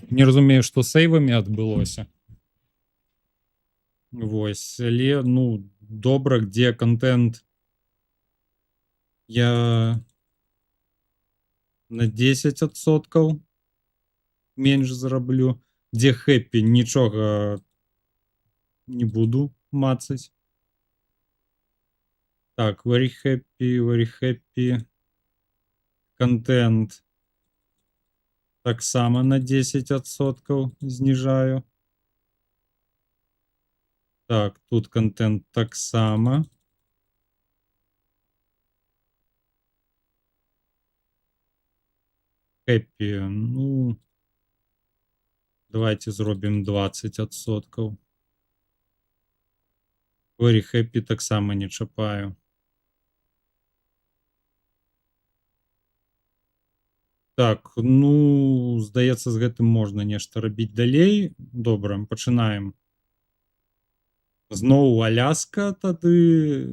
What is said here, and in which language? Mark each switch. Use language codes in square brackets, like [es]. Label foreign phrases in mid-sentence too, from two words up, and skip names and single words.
[be] Не разумею, што сейвамі адбылося. Вось, але, ну, добра, где контент я на 10% менш зараблю, дзе хэпі нічога не буду мацаць. Так, [en] very happy. [be] Контент таксама на 10% зніжаю. Так, тут контент таксама. Happy, ну, давайте зробім 20%. [en] Very happy [be] таксама не чапаю. Так, ну, здаецца, з гэтым можна нешта рабіць далей. Добра, пачынаем. Зноў Аляска тады.